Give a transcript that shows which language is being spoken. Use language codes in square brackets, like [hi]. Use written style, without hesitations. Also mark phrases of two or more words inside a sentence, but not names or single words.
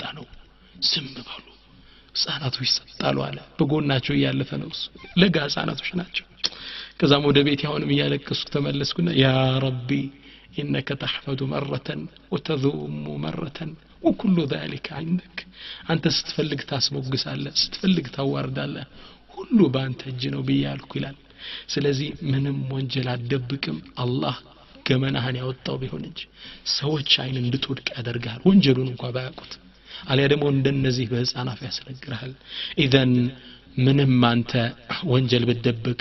[am] ነው ዝም በሉ ህፃናቶች ሰጣሉ አለ በጎናቸው ያለፈ ነው ለጋ ህፃናቶች ናቸው ከዛም ወደ ቤት ያውንም ያለቀስኩ ተመለስኩና [ar] يا ربي انك تحمد مره وتذم مره وكل ذلك عندك [am] አንተ ስትፈልግ ታስሞግሳለህ ስትፈልግ ታዋርዳለህ ሁሉ ባንተ እጅ ነው በያልኩ ይላል ስለዚህ ምንም ወንጀል አደብቅም አላህ ገመናህን ያወጣው ቢሆን እንጂ ሰዎች አይን እንድትወድቅ ያደርጋል ወንጀሉን እንኳን ባያውቁት አልያ ደግሞ እንደነዚህ በህፃናት ያስነግራል ኢዘን ምንም አንተ ወንጀል በደብቅ